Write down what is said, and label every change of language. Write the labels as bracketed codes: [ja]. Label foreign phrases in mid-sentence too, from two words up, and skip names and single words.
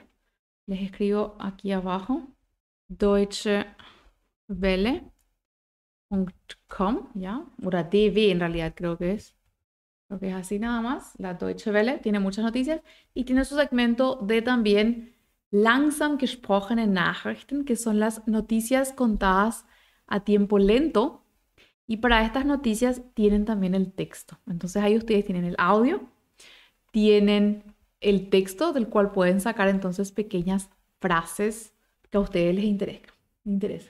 [es] Les escribo aquí abajo, deutschewelle.com, ¿ya? O DW en realidad creo que es. Creo que es así nada más. La Deutsche Welle tiene muchas noticias y tiene su segmento de también [de] langsam gesprochene Nachrichten, [es] que son las noticias contadas a tiempo lento. Y para estas noticias tienen también el texto. Entonces ahí ustedes tienen el audio, tienen el texto del cual pueden sacar entonces pequeñas frases que a ustedes les interesa.